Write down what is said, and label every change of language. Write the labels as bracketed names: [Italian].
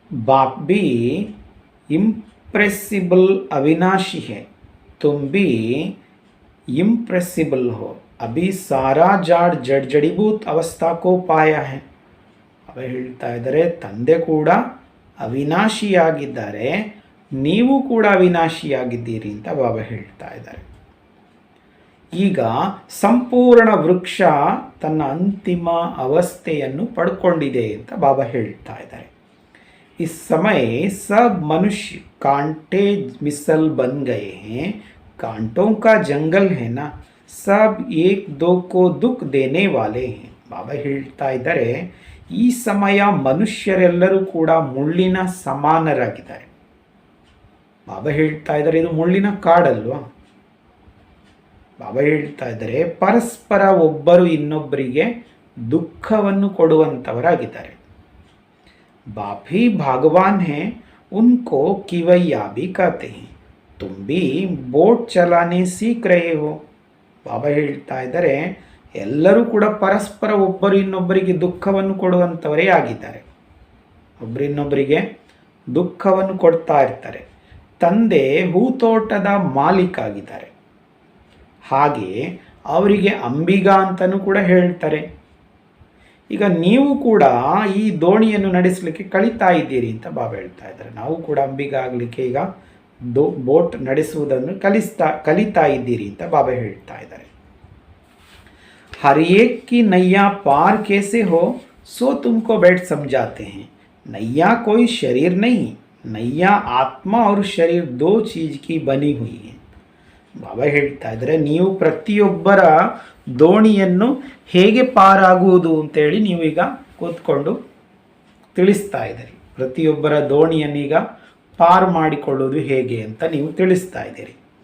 [Hindi] बाप भी इम्प्रेसिबल अविनाशी है, तुम भी इम्प्रेसिबल हो, अभी सारा जाड़ जड़जड़ीभूत अवस्था को पाया है. [Kannada] ಅವ ಹೇಳ್ತಾ ಇದ್ದಾರೆ, ತಂದೆ ಕೂಡ ಅವಿನಾಶಿಯಾಗಿದ್ದಾರೆ, ನೀವು ಕೂಡ ಅವಿನಾಶಿಯಾಗಿದ್ದೀರಿ ಅಂತ ಬಾಬಾ ಹೇಳ್ತಾ ಇದ್ದಾರೆ. ಈಗ ಸಂಪೂರ್ಣ ವೃಕ್ಷ ತನ್ನ ಅಂತಿಮ ಅವಸ್ಥೆಯನ್ನು ಪಡ್ಕೊಂಡಿದೆ ಅಂತ ಬಾಬಾ ಹೇಳ್ತಾ ಇದ್ದಾರೆ. [Hindi] इस समय सब मनुष्य कांटे मिसल बन गए हैं, कांटों का जंगल है ना, सब एक दो को दुख देने वाले हैं. [Kannada] ಬಾಬಾ ಹೇಳ್ತಾ ಇದ್ದಾರೆ, ಈ ಸಮಯ ಮನುಷ್ಯರೆಲ್ಲರೂ ಕೂಡ ಮುಳ್ಳಿನ ಸಮಾನರಾಗಿದ್ದಾರೆ. ಬಾಬಾ ಹೇಳ್ತಾ ಇದ್ದಾರೆ, ಇದು ಮುಳ್ಳಿನ ಕಾಡಲ್ವಾ? ಬಾಬಾ ಹೇಳ್ತಾ ಇದ್ದಾರೆ, ಪರಸ್ಪರ ಒಬ್ಬರು ಇನ್ನೊಬ್ಬರಿಗೆ ದುಃಖವನ್ನು ಕೊಡುವಂಥವರಾಗಿದ್ದಾರೆ. [Hindi] बाप ही भगवान है, उनको किवैया भी कहते हैं, तुम भी बोट चलाने सीख रहे हो. [Kannada] ಬಾಬಾ ಹೇಳ್ತಾ ಇದ್ದಾರೆ, ಎಲ್ಲರೂ ಕೂಡ ಪರಸ್ಪರ ಒಬ್ಬರು ಇನ್ನೊಬ್ಬರಿಗೆ ದುಃಖವನ್ನು ಕೊಡುವಂಥವರೇ ಆಗಿದ್ದಾರೆ. ಒಬ್ಬರಿನ್ನೊಬ್ಬರಿಗೆ ದುಃಖವನ್ನು ಕೊಡ್ತಾ ಇರ್ತಾರೆ. ತಂದೆ ಹೂತೋಟದ ಮಾಲೀಕ ಆಗಿದ್ದಾರೆ, ಹಾಗೆ ಅವರಿಗೆ ಅಂಬಿಗ ಅಂತಲೂ ಕೂಡ ಹೇಳ್ತಾರೆ. ಈಗ ನೀವು ಕೂಡ ಈ ದೋಣಿಯನ್ನು ನಡೆಸಲಿಕ್ಕೆ ಕಲಿತಾ ಇದ್ದೀರಿ ಅಂತ ಬಾಬಾ ಹೇಳ್ತಾ ಇದ್ದಾರೆ. ನಾವು ಕೂಡ ಅಂಬಿಗ ಆಗಲಿಕ್ಕೆ ಈಗ ಬೋಟ್ ನಡೆಸುವುದನ್ನು ಕಲಿತಾ ಇದ್ದೀರಿ ಅಂತ ಬಾಬಾ ಹೇಳ್ತಾ ಇದ್ದಾರೆ. [Hindi] हर एक की नैया पार कैसे हो सो तुमको बैठ समझाते हैं. नैया कोई शरीर नहीं, नैया आत्मा और शरीर दो चीज की बनी हुई है. [Kannada] ಬಾಬಾ ಹೇಳ್ತಾ ಇದ್ದಾರೆ, ನೀವು ಪ್ರತಿಯೊಬ್ಬರ ದೋಣಿಯನ್ನು ಹೇಗೆ ಪಾರಾಗುವುದು ಅಂತೇಳಿ ನೀವೀಗ ಕೂತ್ಕೊಂಡು ತಿಳಿಸ್ತಾ ಇದ್ದೀರಿ. ಪ್ರತಿಯೊಬ್ಬರ ದೋಣಿಯನ್ನೀಗ ಪಾರು ಮಾಡಿಕೊಳ್ಳೋದು ಹೇಗೆ ಅಂತ ನೀವು ತಿಳಿಸ್ತಾ ಇದ್ದೀರಿ.